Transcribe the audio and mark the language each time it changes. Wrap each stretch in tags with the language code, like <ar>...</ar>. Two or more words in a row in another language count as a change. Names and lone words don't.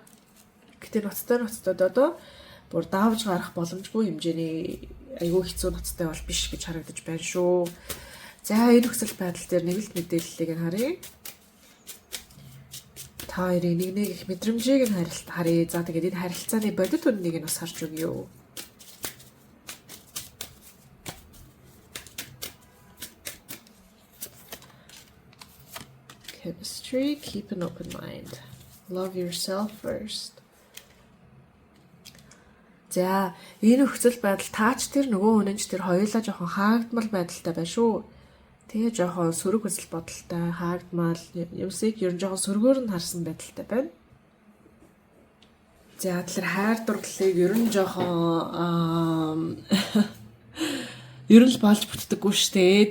<mn>Гэтэ ноцтой одоо бүр давж гарах боломжгүй хэмжээний айгүй хэцүү ноцтой бол биш гэж харагдаж байна шүү. За энэ нөхцөл байдал дээр нэг л мэдээллийг нь харъя. Та хоёрын нэг их мэдрэмжийг нь харъя. За тэгээд энэ харилцааны бодит үннийг нь бас харж өгье.</mn> <en>Chemistry, keep an open mind. Love yourself first.</en> <mn>За энэ нөхцөл байдал таач тэр нөгөө үнэнч тэр хоёулаа жоохон хаагдмал байдалтай байна шүү. Тэгээ жоохон сөрөг үзэл бодолтой хаагдмал юмсыг ер нь жоохон сөргөөр нь харсан байдалтай байна. За тэр хайр дурлалыг ер нь жоохон ер нь л болж бүтдэггүй штэ.</mn>